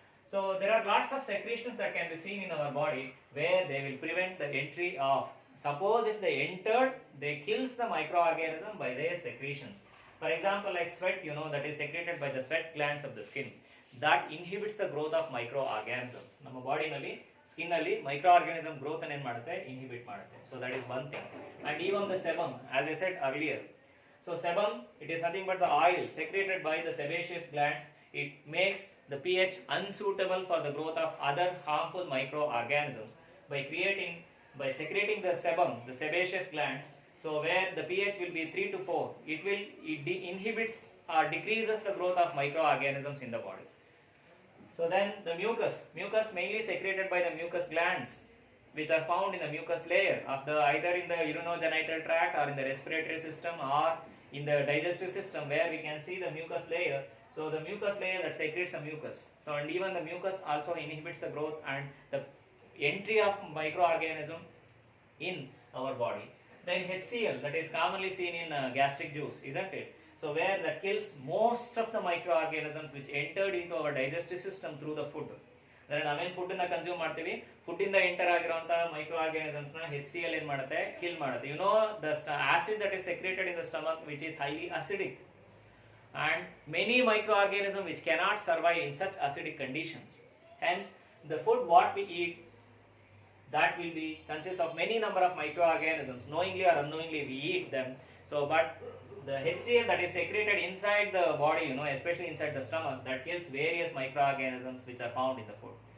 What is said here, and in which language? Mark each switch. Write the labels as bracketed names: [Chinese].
[English] So there are lots of secretions that can be seen in our body where they will prevent the entry of, suppose if they entered, they kills the microorganism by their secretions. For example, like sweat, that is secreted by the sweat glands of the skin. That inhibits the growth of microorganisms. [Kannada] ನಮ್ಮ ಬಾಡಿನಲ್ಲಿ skin ಅಲ್ಲಿ microorganism growth ಅನ್ನು inhibit ಮಾಡುತ್ತೆ. [English] So that is one thing. And even the sebum, as I said earlier. So sebum, it is nothing but the oil secreted by the sebaceous glands. It makes the pH unsuitable for the growth of other harmful microorganisms by secreting the sebum, the sebaceous glands. So where the pH will be 3 to 4, it inhibits or decreases the growth of microorganisms in the body. So then the mucus mainly secreted by the mucus glands, which are found in the mucus layer of the either in the urinogenital tract or in the respiratory system or in the digestive system, where we can see the mucus layer. So the mucus layer that secretes the mucus. So and even the mucus also inhibits the growth and the entry of microorganism in our body. Then HCl, that is commonly seen in gastric juice, isn't it? So where that kills most of the microorganisms which entered into our digestive system through the food. [Kannada] Then ನಾವೇನು food ನ consume ಮಾಡ್ತೀವಿ, food ಇಂದ enter ಆಗಿರುವಂತ ಮೈಕ್ರೋಆರ್ಗಾನಿಸಮ್ಸ್ ನ HCl ಏನು ಮಾಡುತ್ತೆ, kill ಮಾಡುತ್ತೆ. [English] The acid that is secreted in the stomach, which is highly acidic, and many microorganisms which cannot survive in such acidic conditions. Hence the food what we eat, that will be consists of many number of microorganisms. Knowingly or unknowingly we eat them. So but the HCl that is secreted inside the body, especially inside the stomach, that kills various microorganisms which are found in the food.